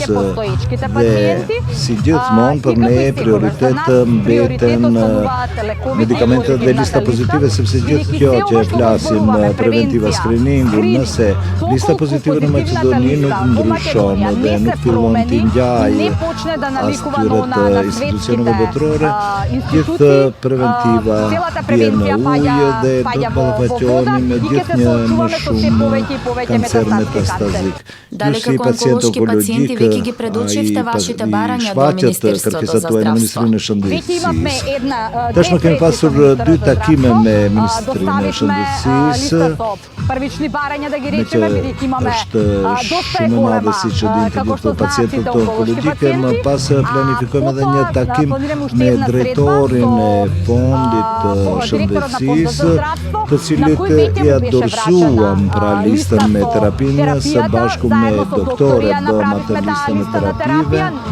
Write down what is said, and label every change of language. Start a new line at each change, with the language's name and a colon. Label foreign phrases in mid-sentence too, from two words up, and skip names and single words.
Albanian: Dhe si gjithmonë për ne prioritet mbeten medikamentet dhe lista pozitive, sepse gjithë kjo që e flasim preventiva screeningu, nëse lista pozitive në Maqedoni nuk ndryshon dhe nuk fillon të ngjajë as këtyre të institucioneve botërore, gjithë preventiva vjen në ujë dhe do të ballafaqohemi me gjithë një më shumë kancer metastazik.
Macedonian: Дали како онколошки пациенти веќе ги предучивте вашите барања до Министерството за здравство?
Albanian: Tashmë kemi pasur 2 takime me Ministrinë e Shëndetësisë. Me që është shumë e madhe si që dinti gjithë pacientët onkologjike, më pas planifikojmë edhe një takim me drejtorin e fondit shëndetësisë, të cilit ja dorëzuam pra listën me terapinë së bashku me doktorët bëm atë listën e terapive,